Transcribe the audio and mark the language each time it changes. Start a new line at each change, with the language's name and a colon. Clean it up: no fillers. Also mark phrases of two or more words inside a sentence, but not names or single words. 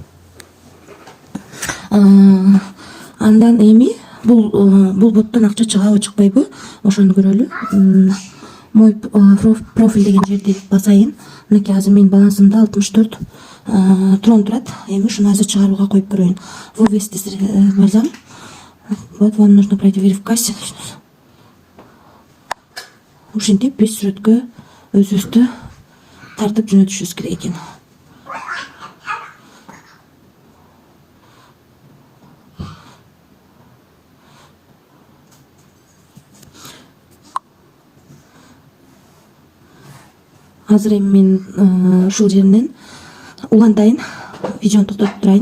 Kyrgyz: Андан эми бул боттон акча чыгабы, чыкпайбы, ошону көрөлү.
Russian: Мой профиль
Kyrgyz: деген жерди басайын. Мынакей азыр менин балансымда 64 трон турат. Эми ушуну азыр чыгарууга коюп көрөйүн.
Russian: Вывести базам. Вот вам нужно пройти верификацию.
Kyrgyz: Ушинтип биз сүрөткө өзүбүздү тартып жөнөтүшүбүз керек экен. Азыр эми мен ушул жеринен улантайын, видеону токтотуп турайын.